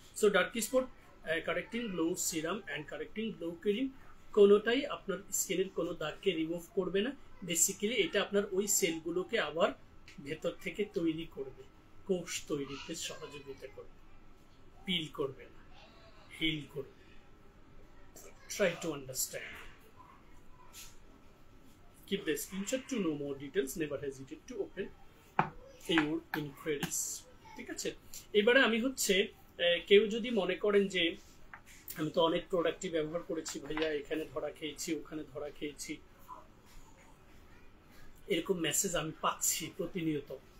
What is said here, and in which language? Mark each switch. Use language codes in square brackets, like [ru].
[bn] So dark spot correcting glow serum and correcting glow cream কোনোটাই আপনার স্কিনের কোনো দাগকে রিমুভ করবে না। বেসিক্যালি এটা আপনার ওই সেলগুলোকে আবার ভেতর থেকে তৈরি করবে, কোষ তৈরিতে সহযোগিতা করবে, পিল করবে না, হিল করবে। [en] Try to understand. Keep the screenshot to know more details. Never hesitate to open your inquiries. [bn] ঠিক আছে, এবারে আমি হচ্ছে কেউ যদি মনে করেন যে আমি তো অনেক প্রোডাক্টই ব্যবহার করেছি ভাইয়া, এখানে ধরা খেয়েছি, ওখানে ধরা খেয়েছি, এরকম মেসেজ আমি পাচ্ছি প্রতিনিয়ত।